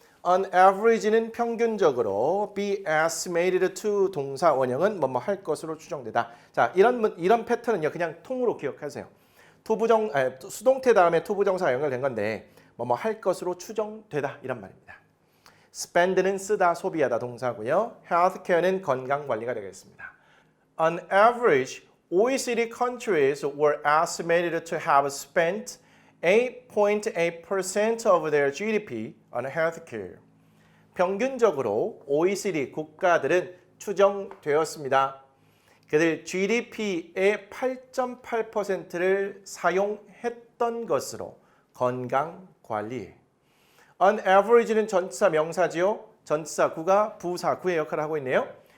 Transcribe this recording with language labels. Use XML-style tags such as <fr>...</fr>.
<en>On average</en> <ko>는 평균적으로</ko> <en>be estimated to</en> <ko>동사 원형은 뭐뭐 할 것으로 추정되다. 자, 이런 패턴은요. 그냥 통으로 기억하세요. 수동태 다음에 투부정사가 연결된 건데 뭐뭐 할 것으로 추정되다 이란 말입니다. spend는 쓰다, 소비하다 동사고요. healthcare는 건강관리가 되겠습니다.</ko> <en>On average, OECD countries were estimated to have spent 8.8% of their GDP on healthcare.</en> <ko>평균적으로 OECD 국가들은 추정되었습니다. 그들 GDP의 8.8%를 사용했던 것으로 건강관리.</ko> <en>On average</en> <ko>는 전치사 명사지요. 전치사 구가 부사 구의 역할을 하고 있네요.</ko>